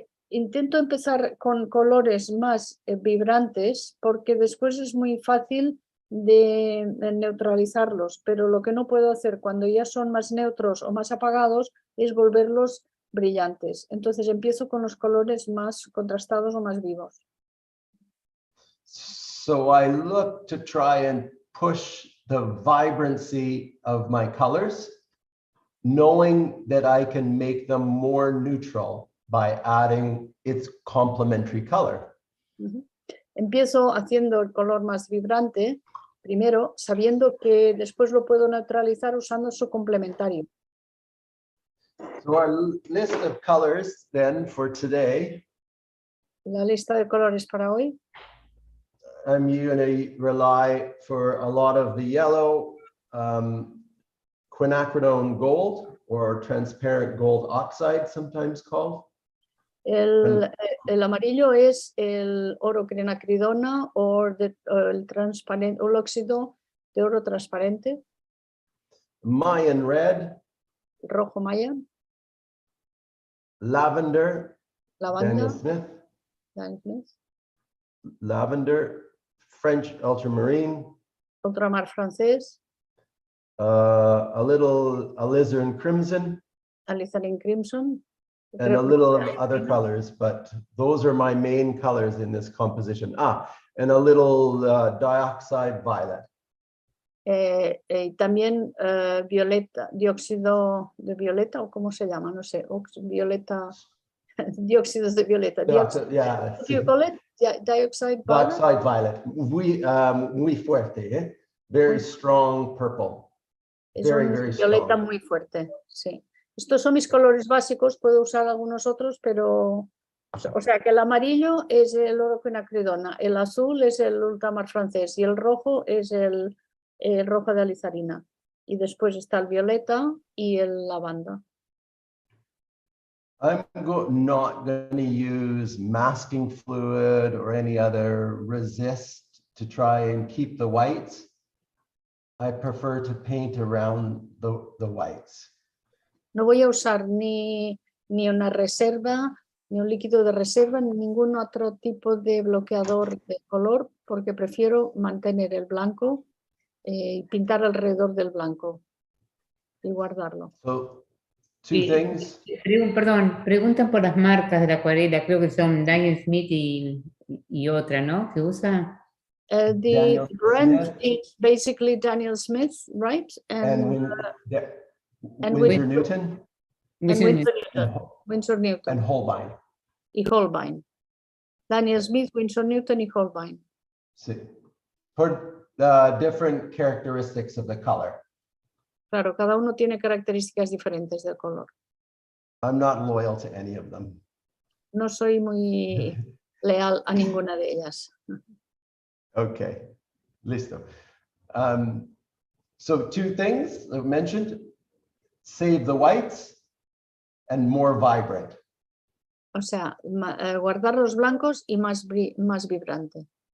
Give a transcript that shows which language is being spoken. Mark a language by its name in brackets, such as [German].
[Spanish] Intento empezar con colores más vibrantes porque después es muy fácil de neutralizarlos, pero lo que no puedo hacer cuando ya son más neutros o más apagados es volverlos brillantes. Entonces empiezo con los colores más contrastados o más vivos. [English] So I look to try and push the vibrancy of my colors, knowing that I can make them more neutral by adding its complementary color. [Spanish] Empiezo haciendo el color más vibrante, primero, sabiendo que después lo puedo neutralizar usando su complementario. [English] So our list of colors then for today. [Spanish] La lista de colores para hoy. [English] I'm going to rely for a lot of the yellow, quinacridone gold, or transparent gold oxide, sometimes called. [Spanish] El amarillo es el oro quinacridona o el óxido de oro transparente. [English] Mayan Red. [Spanish] Rojo maya. [English] Lavender. [Spanish] Lavanda. [English] Daniel Smith. Lavender. French ultramarine. [Spanish] Ultramar francés. [English] A little alizarin crimson. Alizarin crimson. And a little of other colors, but those are my main colors in this composition. And a little dioxide violet. [Spanish] También violeta, dióxido de violeta, o cómo se llama, no sé, violeta, dióxidos de violeta. [English] Yeah. Dioxide violet. Dioxide violet, [Spanish] muy fuerte, [English] very strong purple. Very [Spanish] violeta [English] strong. [Spanish] Muy fuerte, sí. Estos son mis colores básicos, puedo usar algunos otros, pero, o sea que el amarillo es el oro quinacridona, el azul es el ultramar francés y el rojo es el rojo de alizarina. Y después está el violeta y el lavanda. [English] I'm not going to use masking fluid or any other resist to try and keep the whites. I prefer to paint around the whites. [Spanish] No voy a usar ni una reserva, ni un líquido de reserva, ni ningún otro tipo de bloqueador de color, porque prefiero mantener el blanco y pintar alrededor del blanco y guardarlo. [English] So, two things. [Spanish] Perdón, preguntan por las marcas de la acuarela, creo que son Daniel Smith y otra, ¿no? ¿Que usa? [English] The brand is basically Daniel Smith, right? And Winsor Newton. Winsor Newton. And Holbein. [Spanish] Y Holbein. Daniel Smith, Winsor Newton y Holbein. [English] Sí. For different characteristics of the color. [Spanish] Claro, cada uno tiene características diferentes del color. [English] I'm not loyal to any of them. [Spanish] No soy muy leal a ninguna de ellas. Okay, listo. [English] So two things I've mentioned, save the whites and more vibrant. [Spanish] O sea, guardar los blancos y más vibrante.